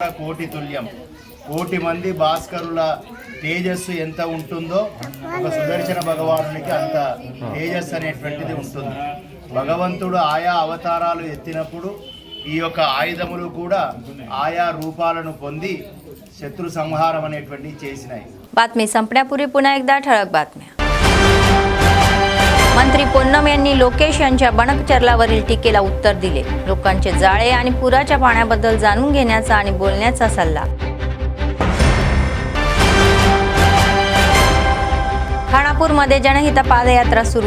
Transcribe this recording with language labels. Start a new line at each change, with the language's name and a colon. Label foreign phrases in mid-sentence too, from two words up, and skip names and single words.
Telugu: కోటి తుల్యం, కోటి మంది భాస్కరుల తేజస్సు ఎంత ఉంటుందో ఒక సుదర్శన భగవానునికి అంత తేజస్సు అనేటువంటిది ఉంటుంది. భగవంతుడు ఆయా అవతారాలు ఎత్తినప్పుడు ఈ యొక్క ఆయుధములు కూడా ఆయా రూపాలను పొంది శత్రు సంహారం అనేటువంటి చేసినాయి.
Marathi: बातमी संपण्यापूर्वी पुन्हा एकदा ठळक बातम्या. मंत्री पोन्नम यांनी लोकेश यांच्या बनकचर्लावरील टीकेला उत्तर दिले. लोकांचे जाळे आणि पुराच्या पाण्याबद्दल जाणून घेण्याचा आणि बोलण्याचा सल्ला. खानापूरमध्ये जनहित पादयात्रा सुरू.